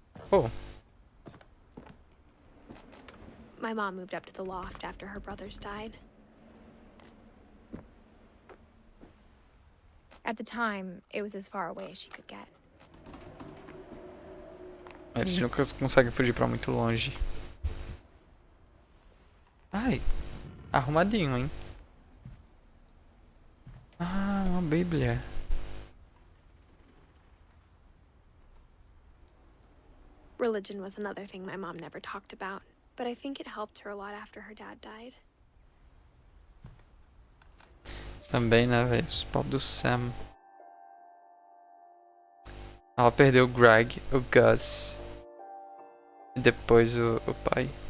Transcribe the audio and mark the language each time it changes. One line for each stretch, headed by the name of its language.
English: Oh. My mom moved up to the loft after her brothers died. At the time, it was as far away as she could get.
Portuguese: Eles nunca conseguem fugir pra muito longe. Ai, arrumadinho, hein? Ah, uma bíblia.
English: Religion was another thing my mom never talked about, but I think it helped her a lot after her dad died.
Portuguese: Também, né, velho? Os pobres do Sam. Ela perdeu o Greg, o Gus e depois o pai.